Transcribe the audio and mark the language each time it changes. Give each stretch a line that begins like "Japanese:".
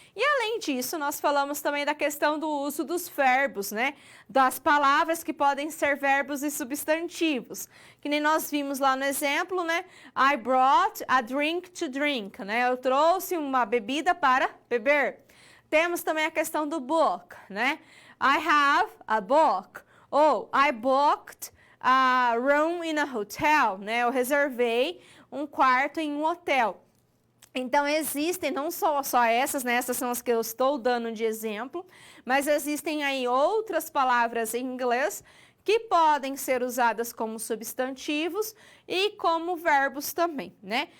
Portuguese: E além disso, nós falamos também da questão do uso dos verbos, né? Das palavras que podem ser verbos e substantivos. Que nem nós vimos lá no exemplo, né?
English: I brought a drink to drink,
Portuguese: né? Eu trouxe uma bebida para beber. Temos também a questão do book, né?
English: I have a book. Ou I booked a room in a hotel, né?
Portuguese: Eu reservei um quarto em um hotel. Então, existem não só essas, né? Essas são as que eu estou dando de exemplo, mas existem aí outras palavras em inglês que podem ser usadas como substantivos e como verbos também, né?